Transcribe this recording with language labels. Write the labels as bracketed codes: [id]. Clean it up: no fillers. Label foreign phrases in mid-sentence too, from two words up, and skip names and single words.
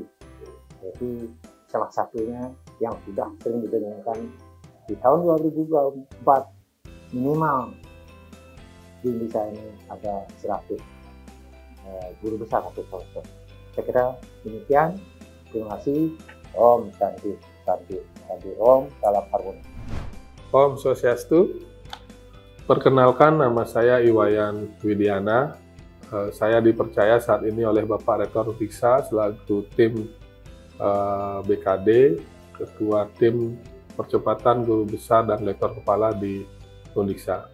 [id] Jadi salah satunya yang sudah sering didengungkan di tahun 2024 minimal di Undiksa ini ada 100 guru besar atau profesor. Saya kira demikian. Terima kasih. [ban] Om Santi, Om, [id] salam harmoni. [ban] Om Swastiastu. [id] Perkenalkan, nama saya Iwayan Widiana. Saya dipercaya saat ini oleh Bapak Rektor Undiksa selaku tim BKD, Ketua Tim Percepatan Guru Besar dan Lektor Kepala di Undiksa.